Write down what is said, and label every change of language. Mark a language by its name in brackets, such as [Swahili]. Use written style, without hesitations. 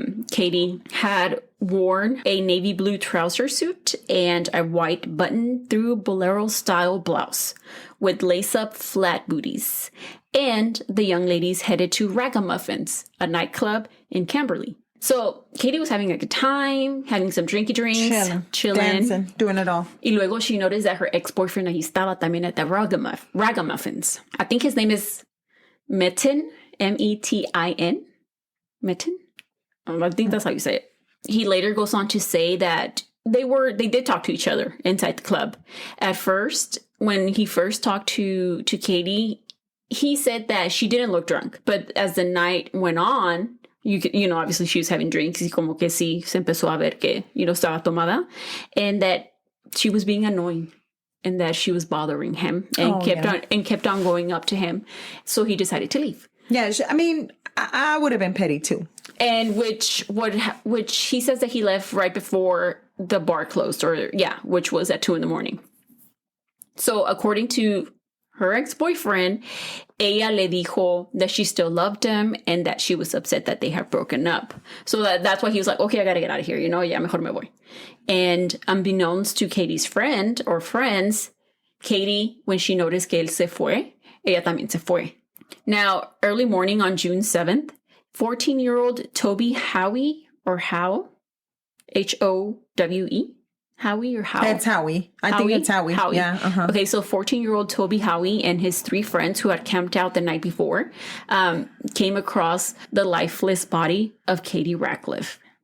[English] Katie had worn a navy blue trouser suit and a white button-through bolero-style blouse with lace-up flat booties. And the young ladies headed to Ragamuffins, a nightclub in Camberley. So Katie was having a good time, having some drinky drinks, chilling, dancing, doing it all. [Spanish] Y luego [English] she noticed that her ex-boyfriend [Spanish] ahí estaba también [English] at the Ragamuffins. I think his name is Metin, M-E-T-I-N. Metin? I think that's how you say it. He later goes on to say that they did talk to each other inside the club. At first, when he first talked to Katie, he said that she didn't look drunk. But as the night went on, you know, obviously she was having drinks, [Spanish] y como que sí, se empezó a ver que, estaba tomada, [English] and that she was being annoying and that she was bothering him and kept on going up to him. So he decided to leave. Yeah, I mean, I would have been petty too. And which he says that he left right before the bar closed, which was at 2 a.m. So according to her ex-boyfriend, [Spanish] ella le dijo [English] that she still loved him and that she was upset that they had broken up. So that's why he was like, okay, I gotta get out of here, [Spanish] ya mejor me voy. [English] And unbeknownst to Katie's friend or friends, Katie, when she noticed [Spanish] que él se fue, [English] ella también se fue. Now, early morning on June 7th, 14-year-old Toby Howie, or Howe, H-O-W-E, Howie or Howe? It's Howie. I think it's Howie. Howie. Yeah. Uh-huh. Okay, so 14-year-old Toby Howie and his 3 friends who had camped out the night before came across the lifeless body of Katie Ratcliffe.